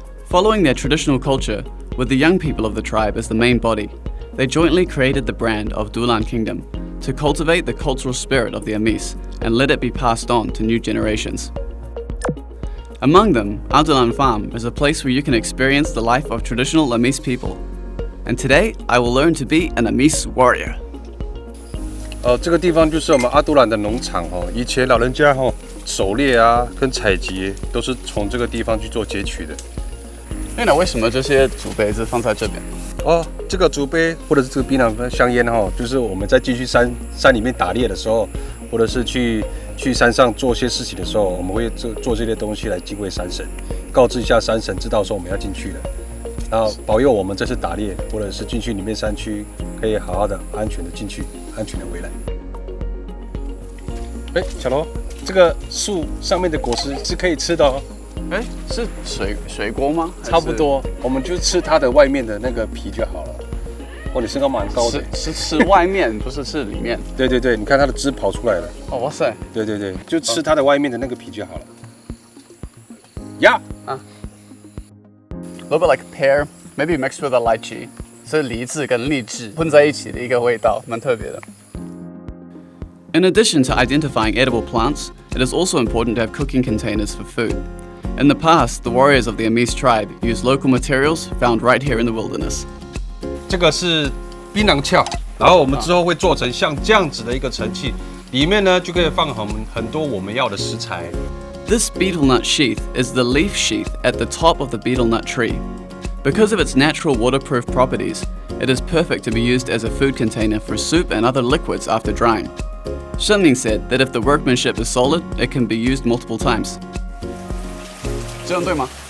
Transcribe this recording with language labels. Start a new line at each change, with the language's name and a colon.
English: Following their traditional culture, with the young people of the tribe as the main body, they jointly created the brand of Dulan Kingdom to cultivate the cultural spirit of the Amis and let it be passed on to new generations. Among them, Dulan Farm is a place where you can experience the life of traditional Amis people. And today, I will learn to be an Amis warrior.
Chinese: 这个地方就是我们阿都兰的农场哦。以前老人家狩猎啊跟采集都是从这个地方去做截取的。那为什么这些竹杯子放在这边？这个竹杯或者是这个槟榔香烟就是我们在进去山里面打猎的时候，或者是去山上做些事情的时候，我们会做这些东西来敬畏山神，告知一下山神，知道说我们要进去了，然后保佑我们这次打猎或者是进去里面山区可以好好的、安全的进去，安全的回来。小罗，这个树上面的果实是可以吃的哦。是水果吗？差不多，我们就吃它的外面的那个皮就好了。你身高蛮高的。是吃外面，不是吃里面。对对对，你看它的汁跑出来了。哇塞！对对对，就吃它的外面的那个皮就好了。
English: A little bit like pear, maybe mixed with a lychee.
Chinese: 是梨子跟荔枝混在一起的一个味道，蛮特别的。
English: In addition to identifying edible plants, it is also important to have cooking containers for food. In the past, the warriors of the Amis tribe used local materials found right here in the wilderness.
Chinese: 这个是槟榔壳，然后我们之后会做成像这样子的一个盛器，里面呢就可以放很多我们要的食材。
English: This betel nut sheath is the leaf sheath at the top of the betel nut tree. Because of its natural waterproof properties, it is perfect to be used as a food container for soup and other liquids after drying. Shenling said that if the workmanship is solid, it can be used multiple times.
Chinese: 这样对吗？